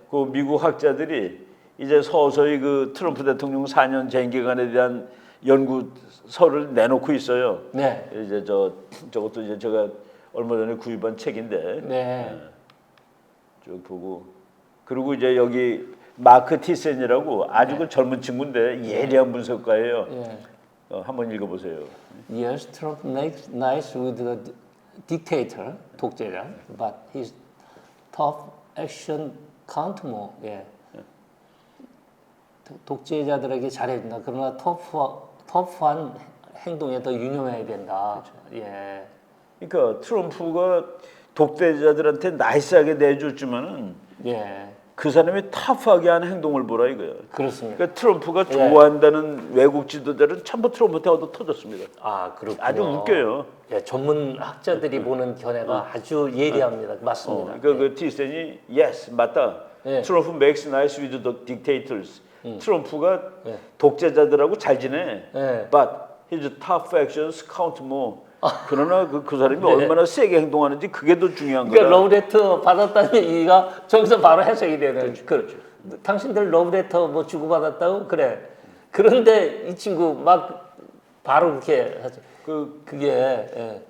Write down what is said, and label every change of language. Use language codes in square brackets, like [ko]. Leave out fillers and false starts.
[ko] 그 미국 학자들이 이제 서서히 그 트럼프 대통령 4년 재임기간에 대한 연구서를 내놓고 있어요. 네. 이제 저것도 이제 제가 얼마 전에 구입한 책인데 네. 쭉 보고 그리고 이제 여기 마크 티센이라고 아주 그 젊은 친구인데 예리한 분석가예요. 예. 한번 읽어보세요. [en] Yes, Trump makes nice with the dictator, 독재자, but his tough action count more. [ko] 예. 독재자들에게 잘해준다. 그러나 터프한 행동에 더 유념해야 된다. 예. 그러니까 트럼프가 독재자들한테 나이스하게 내줬지만은 예. 그 사람이 터프하게 하는 행동을 보라 이거예요. 그렇습니다. 그러니까 트럼프가 좋아한다는 외국 지도자는 전부 트럼프한테 얻어 터졌습니다. 그렇군요. 아주 웃겨요. 예, 전문 학자들이 보는 견해가 아주 예리합니다. 맞습니다. 그러니까 그 티센이 yes 맞다. 예. [en] 트럼프 makes nice with the dictators. [ko] 트럼프가 독재자들하고 잘 지내. 예. [en] But his tough actions count more. [ko] 그러나 그 사람이 얼마나 세게 행동하는지 그게 더 중요한 거다. 그러니까 러브레터 받았다는 얘기가 저기서 바로 해석이 되는. 그렇죠. 당신들 러브레터 뭐 주고 받았다고 그래. 그런데 이 친구 막 바로 그렇게 하죠. 그게 예.